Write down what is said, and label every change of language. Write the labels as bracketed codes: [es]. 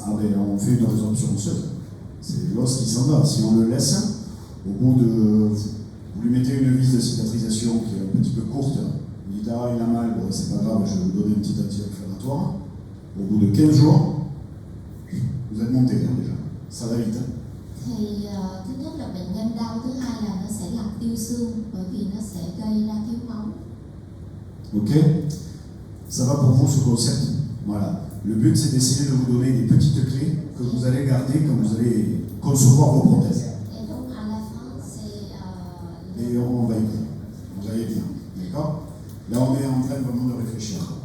[fr] Ah ben on fait une résorption osseuse. C'est l'os qui s'en va. Si on le laisse, au bout de... Vous lui mettez une vis de cicatrisation qui est un petit peu courte, vous dites ah il a mal, bon c'est pas grave, je vais vous donner une petite anti-inflammatoire. Au bout de 15 jours, vous êtes monté déjà. Ça va vite. [vi] Thì thứ nhất là bệnh nhân đau, thứ hai là nó sẽ làm tiêu xương, bởi vì nó sẽ gây ra thiếu máu. Ok? [fr] Ça va pour vous ce concept? Voilà. Le but c'est d'essayer de vous donner des petites clés que vous allez garder quand vous allez concevoir vos prothèses. Et donc à la fin, c'est... Et on va y venir. On va y venir. D'accord? Là on est en train vraiment de réfléchir.